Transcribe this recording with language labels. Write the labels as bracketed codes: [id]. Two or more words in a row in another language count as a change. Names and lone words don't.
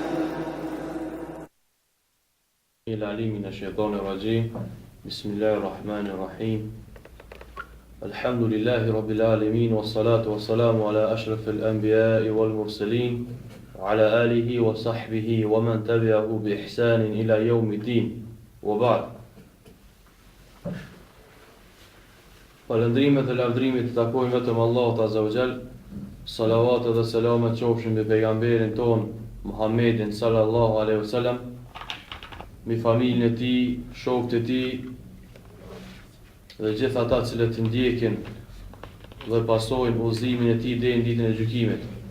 [ar] العليم من الشيطان الرجيم. بسم الله الرحمن الرحيم. الحمد لله رب العالمين، والصلاة والسلام على أشرف الأنبياء والمرسلين وعلى آله وصحبه ومن تبعه بإحسان إلى يوم الدين. وبعد. [sq] Falëndrimet dhe lavdrimet të takojnë vetëm Allahut [ar] عز وجل. [sq] Salavat dhe selamet qofshin mbi pejgamberin ton Muhammedin [ar] صلى الله عليه وسلم, [sq] mbi familjen e tij, shokët e tij dhe gjithë ata që ndjekin dhe pasojnë udhëzimin e tij deri në ditën e gjykimit.